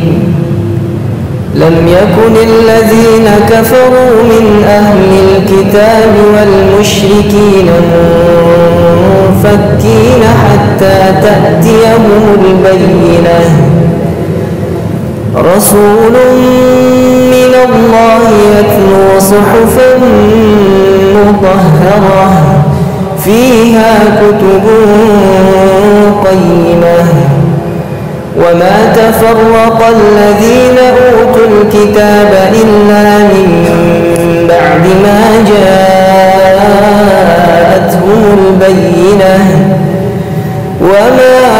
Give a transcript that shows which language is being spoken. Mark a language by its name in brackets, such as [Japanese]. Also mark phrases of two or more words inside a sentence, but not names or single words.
[Arabic] لم يكن الذين كفروا من أهل الكتاب والمشركين منفكين حتى تأتيهم البينة. رسول من الله يتلو صحفا مطهرة فيها كتب قيمة. وما تفرق الذين أوتوا الكتاب إلا من بعد ما جاءتهم البينة وما